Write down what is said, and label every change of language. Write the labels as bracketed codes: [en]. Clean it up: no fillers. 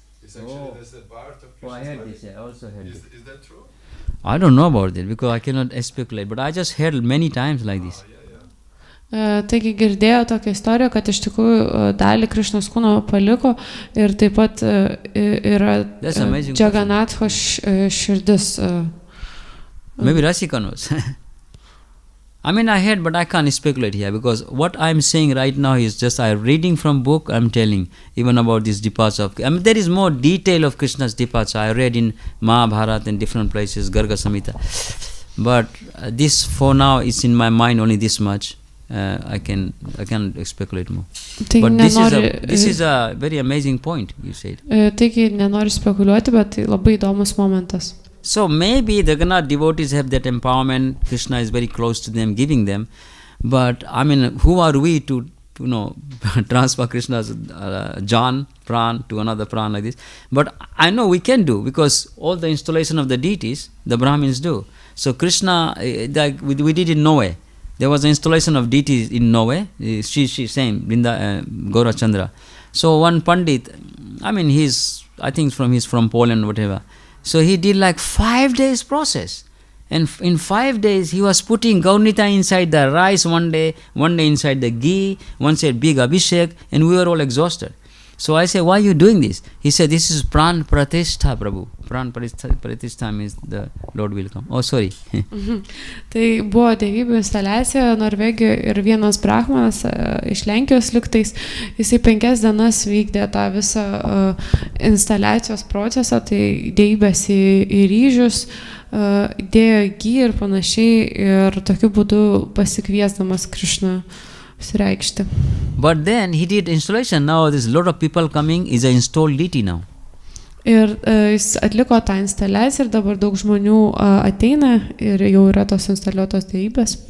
[en] It's actually there's a part of Krishna's I heard body. this. I also heard this. Is that true? I don't know about it because I cannot speculate, but I just heard many times like this. [lt] Taigi girdėjau tokią istoriją, kad iš tikrųjų dalį Krišnos kūno paliko ir taip pat yra Jaganatho širdis. [en] Maybe Rasika knows. I mean, I heard, but I can't speculate here because what I'm saying right now is just I'm reading from book. I'm telling even about this departure of. I mean, there is more detail of Krishna's departure. I read in Mahabharata and different places, Garga Samhita. But this for now is in my mind only this much. I can't speculate more. But this is a very amazing point you said. [lt] Taigi nenoriu spekuliuoti, bet tai labai įdomus momentas. [en] So maybe the Jagannath devotees have that empowerment. Krishna is very close to them, giving them. But I mean, who are we to transfer Krishna's Jan, Pran to another Pran like this? But I know we can do because all the installation of the deities, the Brahmins do. So Krishna, we did in Norway. There was an installation of deities in Norway. She same Gaura Chandra. So one Pandit, I mean he's from Poland, whatever. So he did like 5 days process. And in 5 days, he was putting Gaunita inside the rice one day inside the ghee, one said big abhishek, and we were all exhausted. So I said, why are you doing this? He said, this is Pran Pratishtha, Prabhu. Pran Pratishtha means the Lord will come. Oh, sorry. [lt] Tai buvo dievybių instaliacija Norvegijoje ir vienas brahmanas iš Lenkijos lygtais, jisai 5 dienas vykdė tą visą instaliacijos procesą, tai dievybės į ryžius, dėjo ghee ir panašiai ir tokiu būdu pasikviesdamas Krishną reikšti. [en] But then he did installation. Now there's a lot of people coming. Is an installed deity now. [lt] Ir jis atliko tą instaliaciją ir dabar daug žmonių ateina ir jau yra tos instaliuotos dievybės.